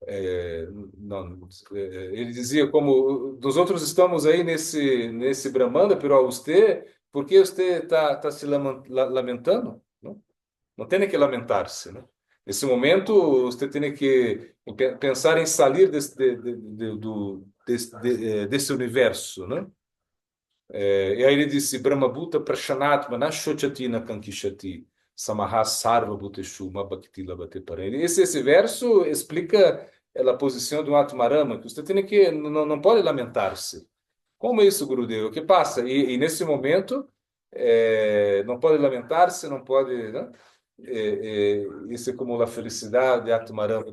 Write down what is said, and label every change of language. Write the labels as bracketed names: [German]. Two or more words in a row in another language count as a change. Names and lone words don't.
[Portuguese] É, não, ele dizia como nós outros estamos aí nesse Brahmanda, pero você, por que você está se lamentando? Não tem que lamentar-se, né? Nesse momento, você tem que pensar em sair desse universo, né? E aí ele disse, [Sanskrit] ब्रह्मभूतः प्रसन्नात्मा न शोचति न काङ्क्षति समः सर्वेषु भूतेषु मद्भक्तिं लभते पराम्. [Portuguese] Esse verso explica a posição do Atmarama, que você tem que, não pode lamentar-se. Como isso, Gurudev? [Spanish] O que passa? [Portuguese] E nesse momento, não pode lamentar-se, não pode, né? Isso é como a felicidade de Atmarama.